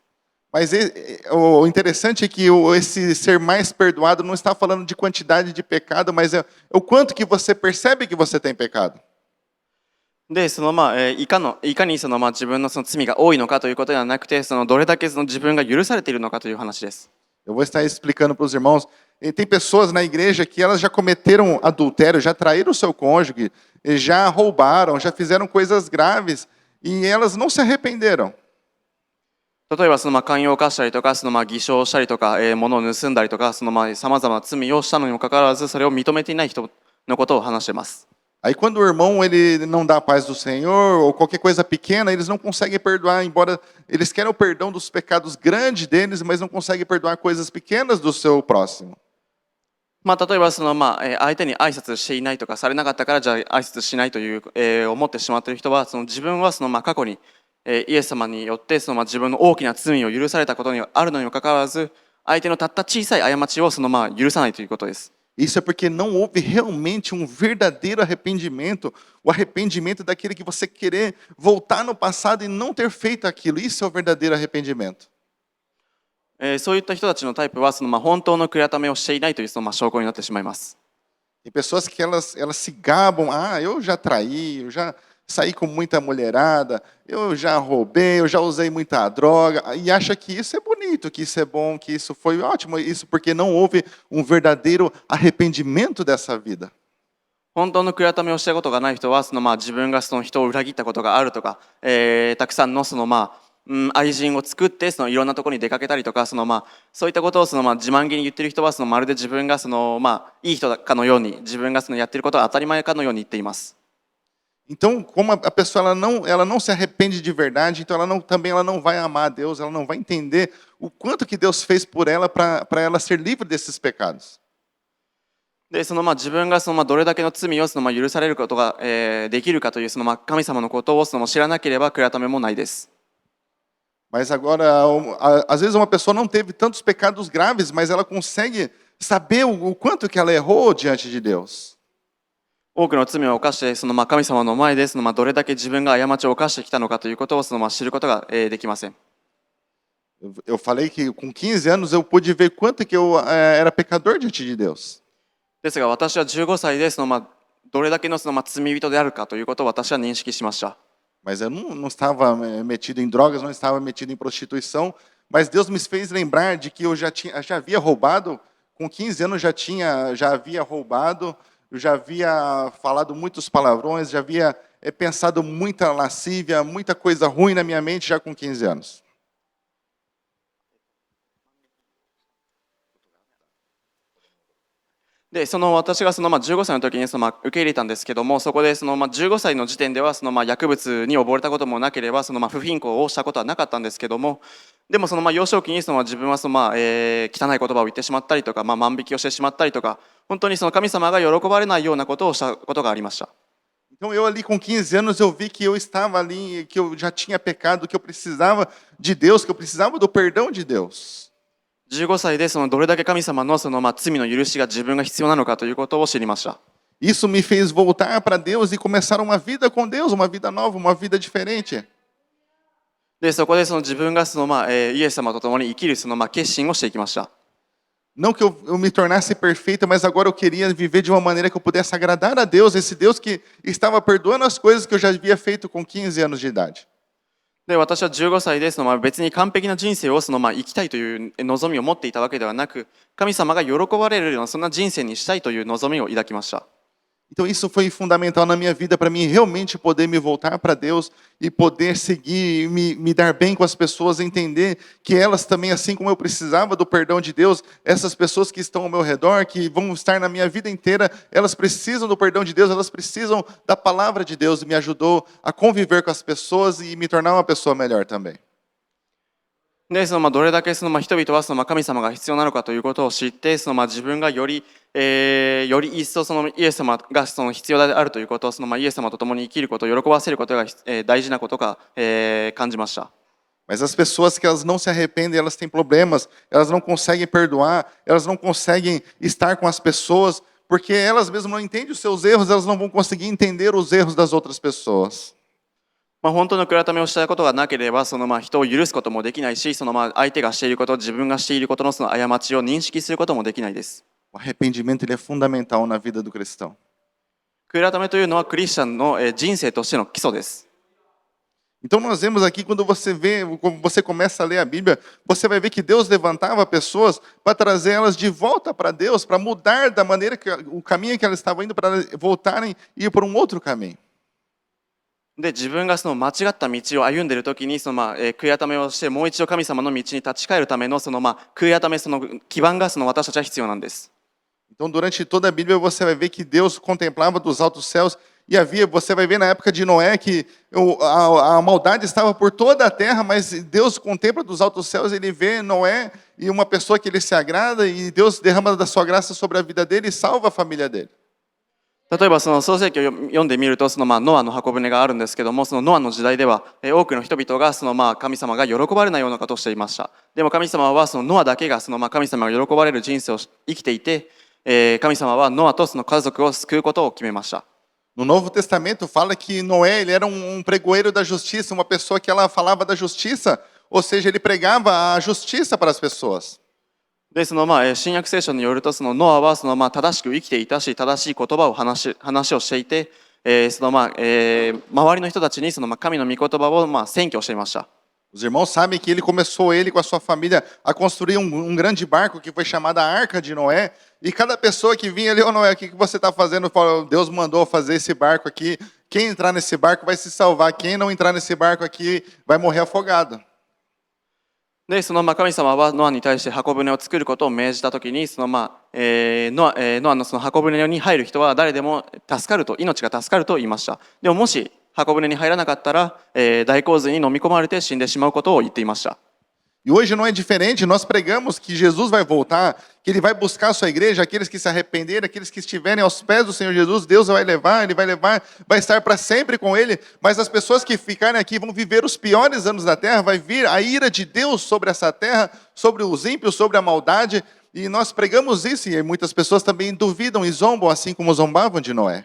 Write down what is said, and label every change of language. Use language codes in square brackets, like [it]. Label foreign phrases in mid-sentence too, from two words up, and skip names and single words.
[pt] Mas o interessante é que esse ser mais perdoado não está falando de quantidade de pecado, mas é o quanto que você percebe que você tem pecado. [ja] で、いかに自分の罪が多いのかということではなくて、どれだけ自分が許されているのかという話です。 [pt] Eu vou estar explicando para os irmãos. E tem pessoas na igreja que elas já cometeram adultério, já traíram o seu cônjuge, já roubaram, já fizeram coisas graves e elas não se arrependeram. [ja] 例えば寛容を犯したりとか、偽証したりとか、物を盗んだりとか、さまざまな罪をしたのにもかかわらず、それを認めていない人のことを話しています。 [pt] Aí quando o irmão ele não dá a paz do Senhor ou qualquer coisa pequena, eles não conseguem perdoar, embora eles querem o perdão dos pecados grandes deles, mas não conseguem perdoar coisas pequenas do seu próximo. [ja] 例えば相手に挨拶していないとか、されなかったからじゃあ挨拶しないという、思ってしまっている人は、自分は過去に、イエス様によって自分の大きな罪を許されたことにあるのにもかかわらず、相手のたった小さい過ちを許さないということです。 [pt] Isso é porque não houve realmente um verdadeiro arrependimento, o arrependimento daquele que você querer voltar no passado e não ter feito aquilo. Isso é o verdadeiro arrependimento. [ja] そういった人たちのタイプは本当の悔い改めをしていないという証拠になってしまいます。 [pt] Tem pessoas que elas se gabam, eu já traí, eu já saí com muita mulherada, eu já roubei, eu já usei muita droga, e acha que isso é bonito, que isso é bom, que isso foi ótimo, isso porque não houve um verdadeiro arrependimento dessa vida. [ja] 本当の悔い改めをしたことがない人は自分が人を裏切ったことがあるとか、たくさんの愛人を作っていろんなところに出かけたりとかそういったことを自慢げに言ってる人はまるで自分がいい人かのように自分がやってることは当たり前かのように言っています。 [pt] Então, como a pessoa ela não se arrepende de verdade, então também ela não vai amar a Deus, ela não vai entender o quanto que Deus fez por ela para ela ser livre desses pecados. [ja] で自分がどれだけの罪を許されることが、できるかという神様のことを知らなければ悔い改めもないです。 [pt] Mas agora, às vezes uma pessoa não teve tantos pecados graves, mas ela consegue saber o quanto que ela errou diante de Deus. [ja] 多くの罪を犯して神様の前でどれだけ自分が過ちを犯してきたのかということを知ることが、できません。 [pt] Eu falei que com 15 anos eu pude ver quanto que eu era pecador diante de Deus. [ja] ですが私は15歳でどれだけの罪人であるかということを私は認識しました。 [pt] Mas eu não estava metido em drogas, não estava metido em prostituição, mas Deus me fez lembrar de que eu já havia roubado, com 15 anos já havia roubado, eu já havia falado muitos palavrões, já havia pensado muita lascívia, muita coisa ruim na minha mente já com 15 anos. [ja] で私が15歳の時に受け入れたんですけども、そこで15歳の時点では薬物に溺れたこともなければ不貧困をしたことはなかったんですけども、でも幼少期に自分は汚い言葉を言ってしまったりとか、万引きをしてしまったりとか、本当に神様が喜ばれないようなことをしたことがありました。 [pt] Então eu ali com 15 anos eu vi que eu estava ali, que eu já tinha pecado, que eu precisava de Deus, que eu precisava do perdão de Deus. [ja] 15 歳でどれだけ神様の罪の許しが自分が必要なのかということを知りました。 [pt] Isso me fez voltar para Deus e começar uma vida com Deus, uma vida nova, uma vida diferente. [ja] でそこで自分がイエス様と共に生きる決心をしていきました。 [pt] Não que eu me tornasse perfeita, mas agora eu queria viver de uma maneira que eu pudesse agradar a Deus, esse Deus que estava perdoando as coisas que eu já havia feito com 15 anos de idade. [ja] で私は15歳で別に完璧な人生を生きたいという望みを持っていたわけではなく、神様が喜ばれるようなそんな人生にしたいという望みを抱きました。 [pt] Então isso foi fundamental na minha vida para mim realmente poder me voltar para Deus e poder seguir, me dar bem com as pessoas, entender que elas também, assim como eu precisava do perdão de Deus, essas pessoas que estão ao meu redor, que vão estar na minha vida inteira, elas precisam do perdão de Deus, elas precisam da palavra de Deus, e me ajudou a conviver com as pessoas e me tornar uma pessoa melhor também. [ja] でどれだけ人々は神様が必要なのかということを知って、自分がより一層イエス様が必要であるということをイエス様と共に生きることを喜ばせることが大事なことが感じました。 [pt] Mas as pessoas que elas não se arrependem, elas têm problemas, elas não conseguem perdoar, elas não conseguem estar com as pessoas, porque elas mesmas não entendem os seus erros, elas não vão conseguir entender os erros das outras pessoas. [ja] 本当の悔い改めをしたことがなければ人を許すこともできないし、相手がしていること、自分がしていることの過ちを認識することもできないです。 [pt] O arrependimento ele é fundamental na vida do cristão. [ja] 悔い改めというのはクリスチャンの人生としての基礎です。 [pt] Então nós vemos aqui, quando você começa a ler a Bíblia, você vai ver que Deus levantava pessoas para trazer elas de volta para Deus, para mudar da maneira o caminho que elas estavam indo, para voltarem e ir por um outro caminho. [ja] で自分が間違った道を歩んでいるときに悔い改めをしてもう一度神様の道に立ち返るための悔い改め基盤が私たちは必要なんです。 [pt] Então durante toda a Bíblia você vai ver que Deus contemplava dos altos céus e você vai ver na época de Noé que a maldade estava por toda a terra, mas Deus contempla dos altos céus, ele vê Noé e uma pessoa que ele se agrada e Deus derrama da sua graça sobre a vida dele e salva a família dele. [ja] 例えば創世記を読んでみるとノアの箱舟があるんですけども、ノアの時代では多くの人々が神様が喜ばれないようなことをしていました。でも神様はノアだけが神様が喜ばれる人生を生きていて、神様はノアと家族を救うことを決めました。 [pt] No Novo Testamento fala que Noé ele era pregoeiro da justiça, uma pessoa que ela falava da justiça, ou seja, ele pregava a justiça para as pessoas. [ja] で新約聖書によるとノアは正しく生きていたし、正しい言葉を話をしていて、周りの人たちに神の御言葉を宣教していました。 [pt] Os irmãos sabem que ele começou com a sua família a construir grande barco que foi chamado a Arca de Noé, e cada pessoa que vinha ali, Noé, o que você está fazendo? Deus mandou fazer esse barco aqui, quem entrar nesse barco vai se salvar, quem não entrar nesse barco aqui vai morrer afogado. [ja] で、その神様はノアに対して箱舟を作ることを命じたときに、そのノアのその箱舟に入る人は誰でも助かると、命が助かると言いました。でももし箱舟に入らなかったら、大洪水に飲み込まれて死んでしまうことを言っていました。 [pt] E hoje não é diferente, nós pregamos que Jesus vai voltar, que ele vai buscar a sua igreja, aqueles que se arrependerem, aqueles que estiverem aos pés do Senhor Jesus, Deus vai levar, ele vai levar, vai estar para sempre com ele, mas as pessoas que ficarem aqui vão viver os piores anos da terra, vai vir a ira de Deus sobre essa terra, sobre os ímpios, sobre a maldade, e nós pregamos isso, e muitas pessoas também duvidam e zombam, assim como zombavam de Noé.